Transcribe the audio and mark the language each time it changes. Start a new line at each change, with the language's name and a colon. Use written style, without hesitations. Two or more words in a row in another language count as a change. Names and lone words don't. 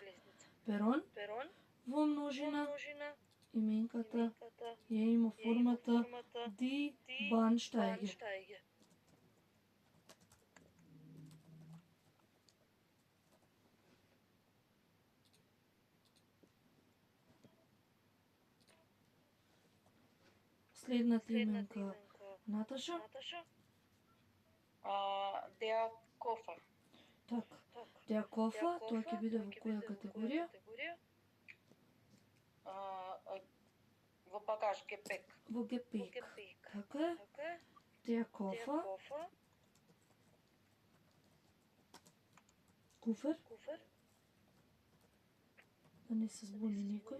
Macedonian: Перон, во множина, именката ја има формата
German: die Bahnsteige.
Macedonian: Следната именка Наташа.
German: Der Koffer. Так, der Koffer,
Macedonian: тоа ќе биде во која категорија? Во багаж, Gepäck. Во Gepäck. Така е.
German: Der Koffer.
Macedonian: Куфер. Да не се збуни никој.